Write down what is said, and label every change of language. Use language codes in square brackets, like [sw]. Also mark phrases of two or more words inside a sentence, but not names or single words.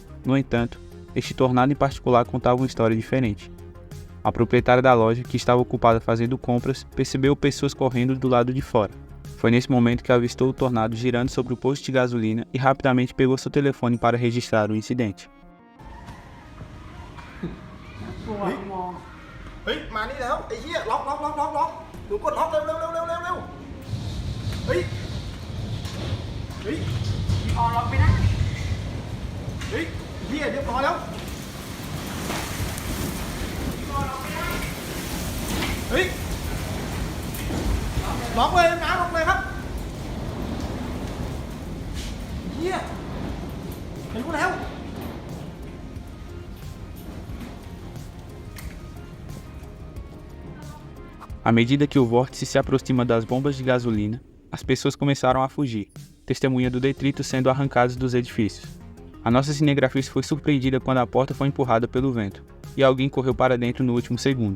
[pt] No entanto, este tornado em particular contava uma história diferente. A proprietária da loja, que estava ocupada fazendo compras, percebeu pessoas correndo do lado de fora. Foi nesse momento que avistou o tornado girando sobre o posto de gasolina e rapidamente pegou seu telefone para registrar o incidente. [th] มานี่แล้วไอ้เหี้ยล็อกหนูกดล็อกเร็วเฮ้ยพี่ออนล็อกไม่ได้เฮ้ยเหี้ยเรียบร้อยแล้วพี่ออนล็อกไม่ได้เฮ้ยล็อกเลยนะล็อกเลยครับเหี้ยเห็นกูแล้ว [pt] À medida que o vórtice se aproxima das bombas de gasolina, as pessoas começaram a fugir, testemunha do detrito sendo arrancados dos edifícios. A nossa cinegrafista foi surpreendida quando a porta foi empurrada pelo vento, e alguém correu para dentro no último segundo.